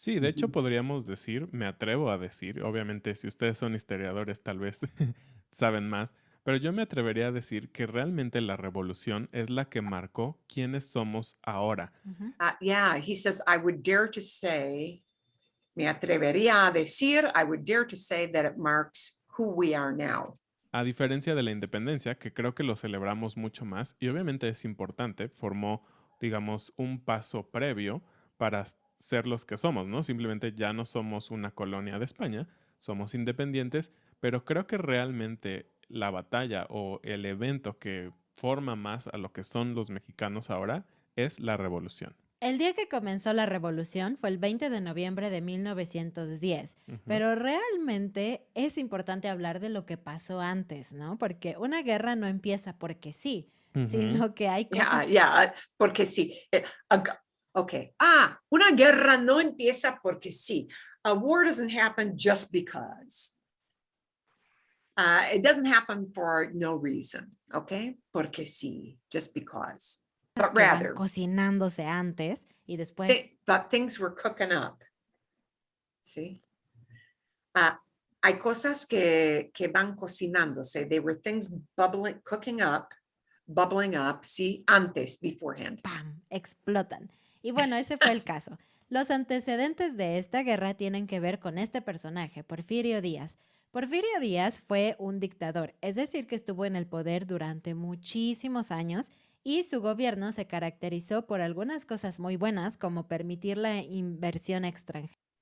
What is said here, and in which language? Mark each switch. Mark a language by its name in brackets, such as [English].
[Spanish] Sí, de hecho podríamos decir, me atrevo a decir, obviamente si ustedes son historiadores tal vez saben más, pero yo me atrevería a decir que realmente la revolución es la que marcó quiénes somos ahora. [English] Yeah, he says, I would dare to say, me atrevería a decir, I would dare to say that it marks who we are now. [Spanish] A diferencia de la independencia, que creo que lo celebramos mucho más y obviamente es importante, formó, digamos, un paso previo para ser los que somos, ¿no? Simplemente ya no somos una colonia de España, somos independientes, pero creo que realmente la batalla o el evento que forma más a lo que son los mexicanos ahora es la revolución. El día que comenzó la revolución fue el 20 de noviembre de 1910, pero realmente es importante hablar de lo que pasó antes, ¿no? Porque una guerra no empieza porque sí, sino que hay cosas... Porque sí. Ok. Una guerra no empieza porque sí. [English] A war doesn't happen just because. It doesn't happen for no reason, ok? Porque sí, just because. But [Spanish] que van [English] rather, [Spanish] cocinándose antes y después... [English] but things were cooking up. [Spanish] ¿Sí? Hay cosas que van cocinándose. [English] They were things cooking up, bubbling up, sí, antes, beforehand. [Spanish] ¡Pam! Explotan. Y bueno, ese fue el caso. Los antecedentes de esta guerra tienen que ver con este personaje, Porfirio Díaz. Porfirio Díaz fue un dictador, es decir, que estuvo en el poder durante muchísimos años y su gobierno se caracterizó por algunas cosas muy buenas, como permitir la inversión extranjera.